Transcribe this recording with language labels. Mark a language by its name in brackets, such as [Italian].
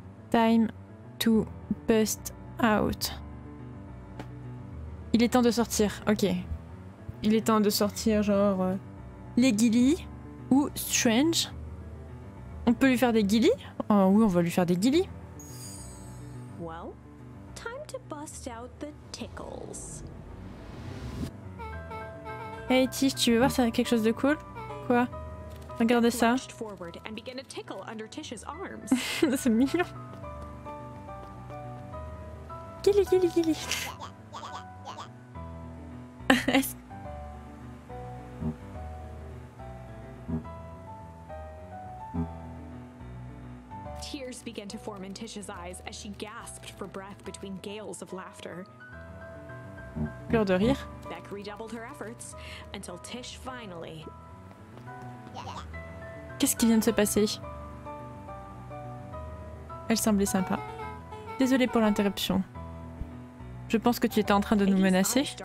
[English] Time to bust out. [French] Il est temps de sortir, ok. Il est temps de sortir genre les guilis ou Strange. On peut lui faire des guilis? Oh, oui, on va lui faire des guilis. [English] Well, time to bust out the tickles. [French] Hey Tish, tu veux voir ça, quelque chose de cool? Quoi? Regardez ça. [English] Lurched forward and began to tickle under Tish's arms. [French] C'est mignon. Guili, guili, guili. [English] tears began to form in Tish's eyes as she gasped for breath between gales of laughter. [French] Peur de rire. [English] Beck redoubled her efforts until Tish finally. [French] Qu'est-ce qui vient de se passer? Elle semblait sympa. Désolée pour l'interruption. Je pense que tu étais en train de nous menacer.